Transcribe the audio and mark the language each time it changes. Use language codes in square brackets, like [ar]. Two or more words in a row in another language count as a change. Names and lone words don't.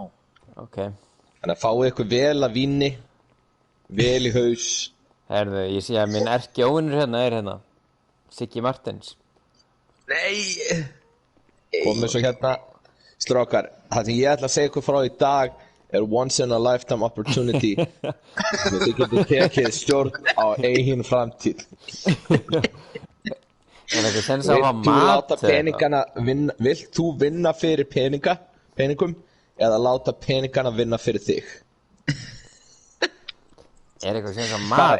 [is] Ok. Þannig að fáið ykkur vel að víni, vel í haus. Herðu, ég sé að minn erki óvinnur hérna er hérna. Siggi Martins. Nei! Komið svo hérna, strákar. Það sem ég ætla að segja ykkur frá í dag er [en] once in a lifetime opportunity. [is] Þið getur tekið stjórn á eigin framtíð. Er þetta sens að hafa mat? Vilt þú vinna fyrir peningum eða láta peningana vinna fyrir þig? Er eitthvað sens að mat?